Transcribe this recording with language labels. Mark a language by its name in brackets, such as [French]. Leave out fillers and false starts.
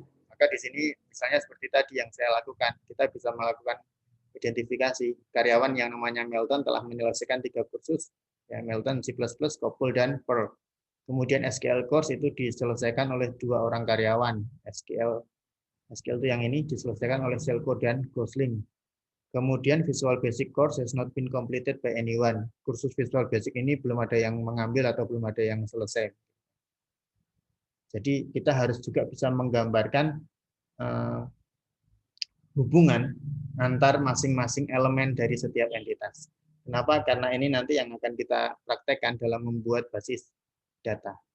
[Indonesian] Maka di sini misalnya seperti tadi yang saya lakukan, kita bisa melakukan identifikasi karyawan yang namanya Melton telah menyelesaikan 3 kursus, ya, Melton, C++, COBOL, dan Perl. Kemudian SQL course itu diselesaikan oleh 2 orang karyawan. SQL itu yang ini diselesaikan oleh Selko dan Gosling. Kemudian [English] Visual Basic course has not been completed by anyone. [Indonesian] Kursus Visual Basic ini belum ada yang mengambil atau belum ada yang selesai. Jadi kita harus juga bisa menggambarkan hubungan antar masing-masing elemen dari setiap entitas. Kenapa? Karena ini nanti yang akan kita praktekkan dalam membuat basis data.